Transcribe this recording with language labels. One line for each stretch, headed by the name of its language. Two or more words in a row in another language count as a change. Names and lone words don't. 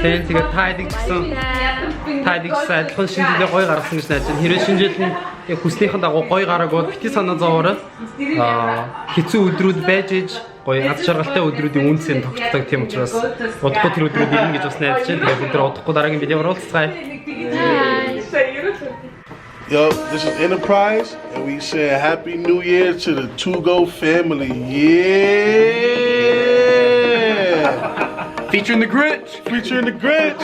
Mongolian: Тэгээд тайдаг гэсэн адилхан шинэ жилээ гоё гаргасан гэж найдаж байна. Хэрвээ шинэ жил нь яг хүснийхэн дагуу гоё гараагүй бити санаа зовоорой. Хэцүү өдрүүд байж иж гоё аз жаргалтай өдрүүдийн үнцэн тогтдог тийм учраас удахгүй тэр өдрүүд ирнэ гэж бас найдаж байна. Тэгээд бид нар удахгүй дараагийн видеоор уулзцгаая.
English: Yo, this is Enterprise, and we say Happy New Year to the To Go family. Yeah! Featuring the Grinch. Featuring the Grinch.